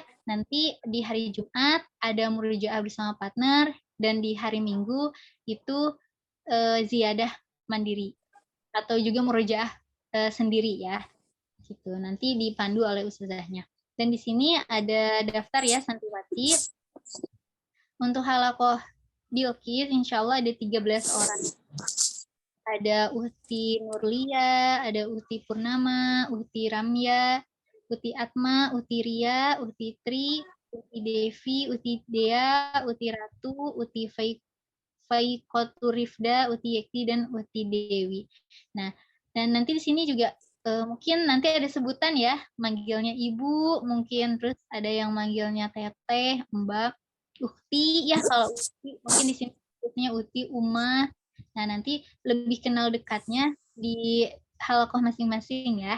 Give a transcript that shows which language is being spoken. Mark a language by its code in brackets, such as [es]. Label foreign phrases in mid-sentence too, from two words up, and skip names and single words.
[id] Nanti di hari Jumat ada murojaah bersama partner, dan di hari Minggu itu ziyadah mandiri atau juga murojaah sendiri ya. Gitu. Nanti dipandu oleh ustazahnya. Dan di sini ada daftar ya santriwati. Untuk halaqah Bilqis [ar] insya Allah [id] ada 13 orang. Ada Uhti Nurlia, ada Uhti Purnama, Uhti Ramya, Uhti Atma, Uhti Ria, Uhti Tri, Uhti Devi, Uhti Dea, Uhti Ratu, Uhti Faikotu Rifda, Uhti Yekti, dan Uhti Dewi. Nah, dan nanti di sini juga mungkin nanti ada sebutan ya, manggilnya ibu, mungkin terus ada yang manggilnya teteh, mbak, Uhti ya, kalau Uhti mungkin di sini sebutnya Uhti, Uma. Nah, nanti lebih kenal dekatnya di halaqah masing-masing ya.